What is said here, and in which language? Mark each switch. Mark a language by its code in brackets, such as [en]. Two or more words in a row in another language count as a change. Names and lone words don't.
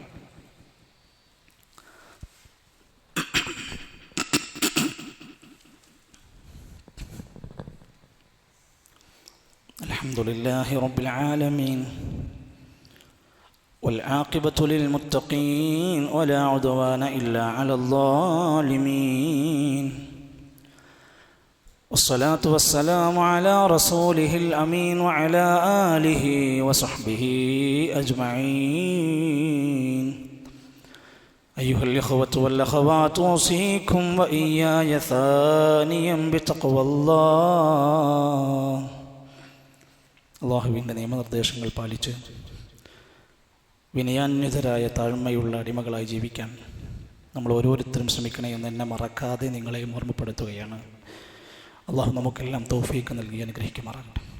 [ar] الحمد لله رب العالمين والعاقبة للمتقين ولا عدوان إلا على الظالمين والصلاة والسلام على رسوله الأمين وعلى آله وصحبه أجمعين. أيها الإخوة والأخوات، أوصيكم وإياي ثانيا بتقوى الله. [ml] അള്ളാഹുവിൻ്റെ നിയമനിർദ്ദേശങ്ങൾ പാലിച്ച് വിനയാന്വിതരായ താഴ്മയുള്ള അടിമകളായി ജീവിക്കാൻ നമ്മൾ ഓരോരുത്തരും ശ്രമിക്കണേ എന്ന് എന്നെ മറക്കാതെ നിങ്ങളെ ഓർമ്മപ്പെടുത്തുകയാണ്. അള്ളാഹു നമുക്കെല്ലാം തൗഫീഖ് നൽകി അനുഗ്രഹിക്കുമാറാകട്ടെ.